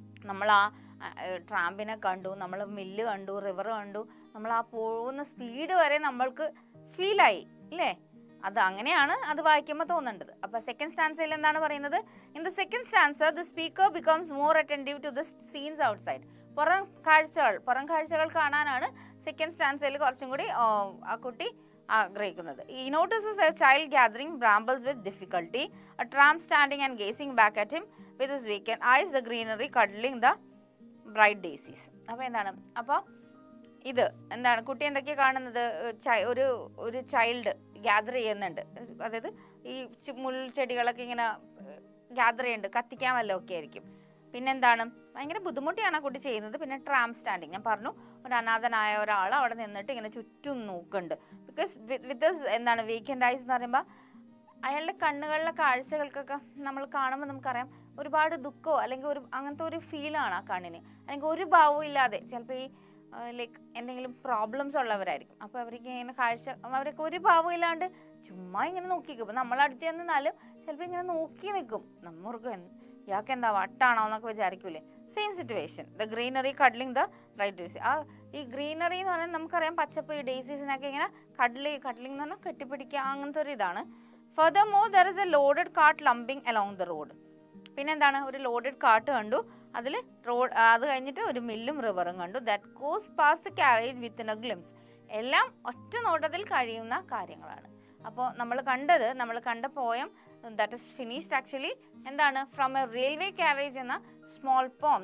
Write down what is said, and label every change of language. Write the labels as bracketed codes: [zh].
[ml] നമ്മൾ ആ ട്രാമ്പിനെ കണ്ടു, നമ്മൾ മില്ല് കണ്ടു, റിവർ കണ്ടു, നമ്മൾ ആ പോകുന്ന സ്പീഡ് വരെ നമ്മൾക്ക് ഫീലായി ഇല്ലേ? അത് അങ്ങനെയാണ് അത് വായിക്കുമ്പോൾ തോന്നേണ്ടത്. അപ്പോൾ സെക്കൻഡ് സ്റ്റാൻസയിൽ എന്താണ് പറയുന്നത്? [en] In the second stanza the speaker becomes more attentive to the scenes outside. [ml] പുറം കാഴ്ചകൾ കാണാനാണ് സെക്കൻഡ് സ്റ്റാൻസയിൽ കുറച്ചും കൂടി ആ കുട്ടി ആഗ്രഹിക്കുന്നത്. [en] He notices a child gathering brambles with difficulty, a tramp standing and gazing back at him with his vacant eyes, the greenery cuddling the bright daisies. [ml] അപ്പോൾ എന്താണ്, അപ്പോൾ ഇത് എന്താണ്, കുട്ടി എന്തൊക്കെയാണ് കാണുന്നത്? ഒരു ചൈൽഡ് ഗ്യാദർ ചെയ്യുന്നുണ്ട്, അതായത് ഈ മുൾച്ചെടികളൊക്കെ ഇങ്ങനെ ഗ്യാദർ ചെയ്യുന്നുണ്ട്, കത്തിക്കാൻ വല്ലതും ഒക്കെ ആയിരിക്കും. പിന്നെന്താണ്, ഭയങ്കര ബുദ്ധിമുട്ടിയാണ് ആ കുട്ടി ചെയ്യുന്നത്. പിന്നെ ട്രാമ്പ് സ്റ്റാൻഡിങ്, ഞാൻ പറഞ്ഞു, ഒരു അനാഥനായ ഒരാൾ അവിടെ നിന്നിട്ട് ഇങ്ങനെ ചുറ്റും നോക്കുന്നുണ്ട്. ബിക്കോസ് വിത്ത് എന്താണ് വേക്കൻറ്റ് ഐസ് എന്ന് പറയുമ്പോൾ അയാളുടെ കണ്ണുകളിലെ കാഴ്ചകൾക്കൊക്കെ നമ്മൾ കാണുമ്പോൾ നമുക്കറിയാം ഒരുപാട് ദുഃഖമോ അല്ലെങ്കിൽ അങ്ങനത്തെ ഒരു ഫീലാണ് ആ കണ്ണിന്, അല്ലെങ്കിൽ ഒരു ഭാവവും ഇല്ലാതെ. ചിലപ്പോൾ ഈ ലൈക്ക് എന്തെങ്കിലും പ്രോബ്ലംസ് ഉള്ളവരായിരിക്കും. അപ്പോൾ അവർക്ക് ഇങ്ങനെ അവരൊക്കെ ഒരു ഭാവം ഇല്ലാണ്ട് ചുമ്മാ ഇങ്ങനെ നോക്കി നിൽക്കും. അപ്പോൾ നമ്മളടുത്ത് ചെന്നാലും ചിലപ്പോൾ ഇങ്ങനെ നോക്കി നിൽക്കും. നമ്മൾക്ക് ഇയാൾക്ക് എന്താ വട്ടാണോ എന്നൊക്കെ വിചാരിക്കൂലേ. Same situation, [en] The greenery cuddling the bright daisy. [ml] ഈ ഗ്രീനറി എന്ന് പറഞ്ഞാൽ നമുക്കറിയാം പച്ചപ്പ്, ഈ ഡേയ്സീസിനൊക്കെ ഇങ്ങനെ കഡ്ലിങ് എന്ന് പറഞ്ഞാൽ കെട്ടിപ്പിടിക്കുക, അങ്ങനത്തെ ഒരു ഇതാണ്. [en] Furthermore, there is a loaded cart lumbering along the road. [ml] പിന്നെന്താണ്, ഒരു ലോഡഡ് കാർട്ട് കണ്ടു, അതിൽ അത് കഴിഞ്ഞിട്ട് ഒരു മില്ലും റിവറും കണ്ടു. [en] That goes pass the carriage within a glimpse. [ml] എല്ലാം ഒറ്റ നോട്ടത്തിൽ കഴിയുന്ന കാര്യങ്ങളാണ്. അപ്പോൾ നമ്മൾ കണ്ട poem [en] that is finished actually [ml] എന്താണ്, ഫ്രം എ റെയിൽവേ കാരേജ് എന്ന സ്മോൾ പോം.